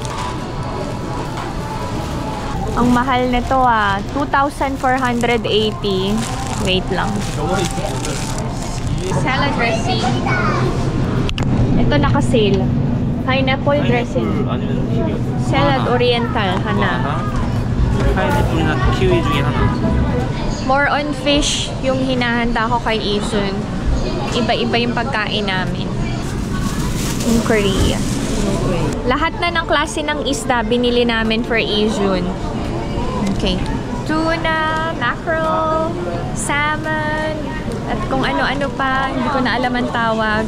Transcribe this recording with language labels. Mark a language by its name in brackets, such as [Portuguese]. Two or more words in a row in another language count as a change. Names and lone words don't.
[Filipino] Ang mahal nito 2,480. Wait lang. [English] Salad dressing. [Filipino] Ito naka-sale. [English] Pineapple dressing. Salad oriental. [Korean] Hana. 파인애플이나 키위 중에 하나. [English] More on fish [Filipino] yung hinahanda ko kay Ijun. Iba-iba yung pagkain namin. [English] In Korea. [Filipino] Lahat na ng klase ng isda binili namin for Ijun. Okay. Tuna, mackerel, salmon, at kung ano-ano pa, hindi ko na alam ang tawag.